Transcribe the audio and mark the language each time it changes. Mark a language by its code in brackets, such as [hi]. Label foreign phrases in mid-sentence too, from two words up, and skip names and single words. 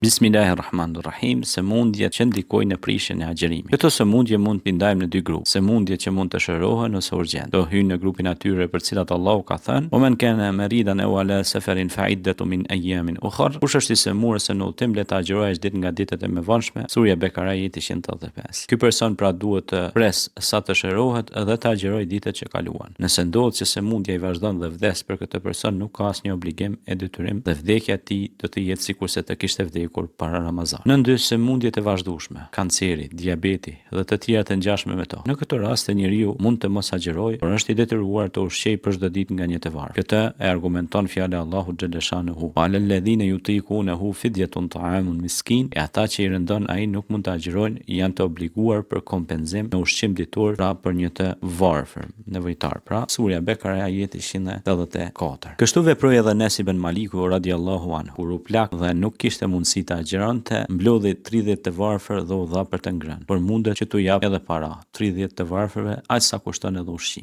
[sq] Bismillahirrahmanirrahim, sëmundjet që ndikojnë në prishjen e agjerimit. Këto sëmundje mund t'i ndajmë në dy grupe: sëmundjet që mund të shërohen ose urgjent. Do hyjnë në grupin atyre për cilat Allahu ka thënë: [ar] "ومن كان مريضا أو على سفر فعدة من أيام أخر." [sq] Kush është i sëmurë ose në udhtim, le ta agjërojë ditë nga ditët e mëvonshme. Surja Bekara ajeti 185. Ky person pra duhet të presë sa të shërohet dhe të agjërojë ditët që kaluan. Nëse ndodh që sëmundja i vazhdon dhe vdes, për këtë person nuk ka asnjë obligim e detyrim dhe vdekja e tij do të jetë sikurse të kishte vdekur para Ramazan. Në ndyshe sëmundjet e vazhdueshme, kanceri, diabeti dhe të tjera të ngjashme me to. Në këtë rast njeriu mund të mos agjërojë, por është i detyruar të ushqejë për çdo ditë nga një tevar. Këtë e argumenton fjala e Allahut xhaleshanuhu: [ar] "على الذين يطيقونه فدية طعام مسكين." [sq] E ata që i rëndon ai nuk mund të agjërojnë, janë të obliguar për kompenzim në ushqim ditor, pra për një të varfër, nevojtar. Pra, surja Bekara ajeti 184. Kështu veproi edhe Enes ibn Maliku [ar] رضي الله عنه, [sq] kur u plak dhe nuk kishte mundësi të agjeronte, mblodhi 30 të varfër dhe u dha për të ngrënë, por mundet që t'u jap edhe para 30 të varfërve, aq sa kushton edhe ushqim.